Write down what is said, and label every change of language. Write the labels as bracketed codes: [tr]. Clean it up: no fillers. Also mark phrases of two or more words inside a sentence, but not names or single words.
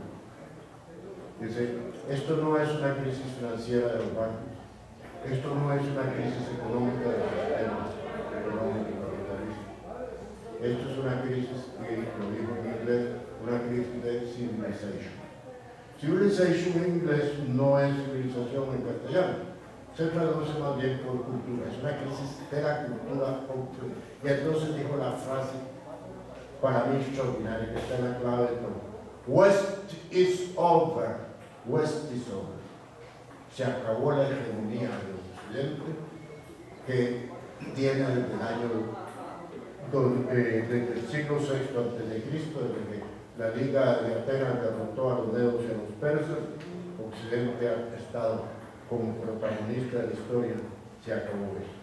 [es] Dice, esto no es una crisis financiera de los bancos, esto no es una crisis económica de los sistemas económicos capitalistas, esto es una crisis, y lo digo en inglés, una crisis de civilization. Civilization en inglés no es civilización en castellano, se traduce más bien por cultura, es una crisis de la cultura occidental. Y entonces dijo la frase para mí extraordinaria, que está en la clave de todo: [en] West is over, West is over. [es] Se acabó la hegemonía del Occidente, que tiene desde el año desde el siglo VI a.C., desde que la Liga de Atenas derrotó a los medos y a los persas. Occidente ha estado como protagonista de la historia, se acabó eso.